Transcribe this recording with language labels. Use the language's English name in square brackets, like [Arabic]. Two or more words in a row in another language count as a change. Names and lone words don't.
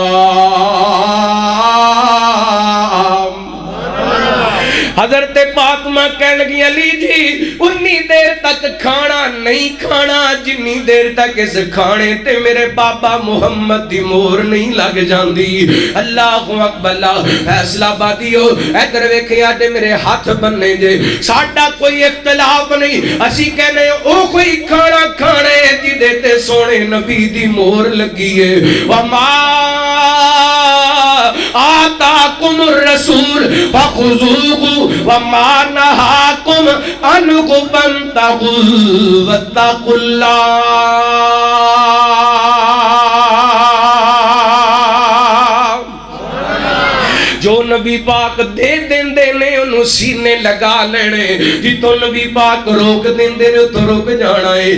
[Punjabi] حضرت فاطمہ کہنے لگی علی جی اُنّی دیر تک کھانا نہیں کھانا جِنّی دیر تک اس کھانے تے میرے بابا محمد دی مہر نہیں لگ جاتی. [Arabic] الله أكبر. [Punjabi] فیصل آبادیو ادھر ویکھیا تے میرے ہاتھ بننے جے، ساڈا کوئی اختلاف نہیں، اسی کہنے او کوئی کھانا کھانے جِدے تے سوہنے نبی دی مہر لگی ہے. [Arabic] وما آتاكم رسول فخذوه وما نهاكم عنه فانتهوا واتقوا الله. [Punjabi] جو نبی پاک دے دیندے نے اُنہوں نے سینے لگا لینے، جتوں نبی پاک روک دیندے نے اُتوں رک جانا ہے.